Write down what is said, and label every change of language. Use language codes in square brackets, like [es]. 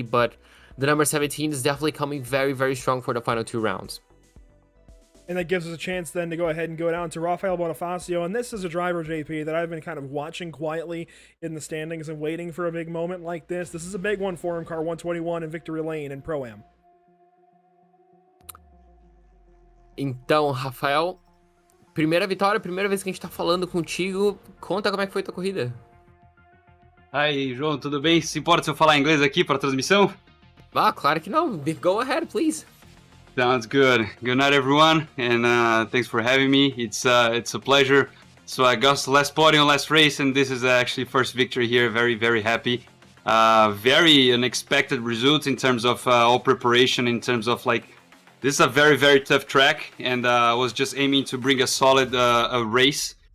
[en] But the number 17 is definitely coming very, very strong for the final 2 rounds. And that gives us a chance then to go ahead and go down to Rafael Bonifacio. And this is a driver, JP, that I've been kind of watching quietly in the standings and waiting for a big moment like this. This is a big one for him, car 121 in Victory Lane in Pro-Am. [pt] Então, Rafael, primeira vitória, primeira vez que a gente tá falando contigo. Conta como é que foi tua corrida. Aí, João, tudo bem? Se importa se eu falar inglês aqui para a transmissão? Ah, claro que não. [en] Go ahead, please. Sounds good. Good night, everyone, and thanks for having me. It's a pleasure. So I got last podium, last race, and this is actually first victory here. Very, very happy. Very unexpected results in terms of all preparation, in terms of this is a very, very tough track, and I was just aiming to bring a solid a race.